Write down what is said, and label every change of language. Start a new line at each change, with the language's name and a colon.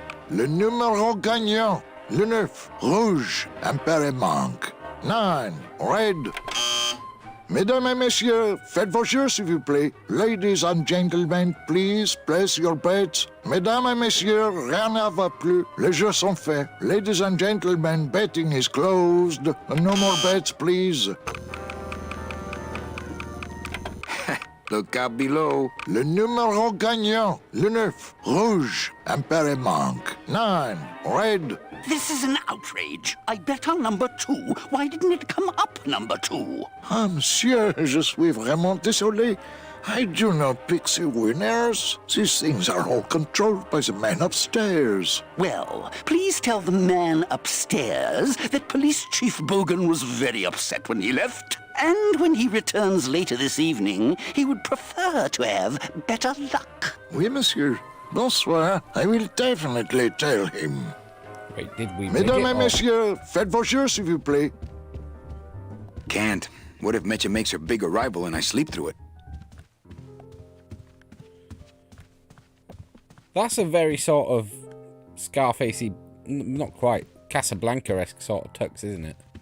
French: Le numéro gagnant, le 9, rouge, Emperor manque.
English: 9, red.
French: Mesdames et messieurs, faites vos jeux s'il vous plaît.
English: Ladies and gentlemen, please place your bets.
French: Mesdames et messieurs, rien ne va plus. Les jeux sont faits.
English: Ladies and gentlemen, betting is closed. No more bets, please. Look out below. Le numéro gagnant, le 9, rouge, Emperor manque. 9, red. This is an outrage. I bet on number 2. Why didn't it come up number 2?
French: Ah, monsieur, je suis vraiment désolé.
English: I do not pick the winners. These things are all controlled by the man upstairs. Well, please tell the man upstairs that Police Chief Bogan was very upset when he left. And when he returns later this evening, he would prefer to have better luck.
French: Oui, monsieur. Bonsoir.
English: I will definitely tell him. Wait, did we
French: Mesdames et messieurs, faites vos jeux, s'il vous plaît.
English: Can't. What if Meche makes her big arrival and I sleep through it? That's a very sort of Scarfacey, not quite, Casablanca-esque sort of tux, isn't it?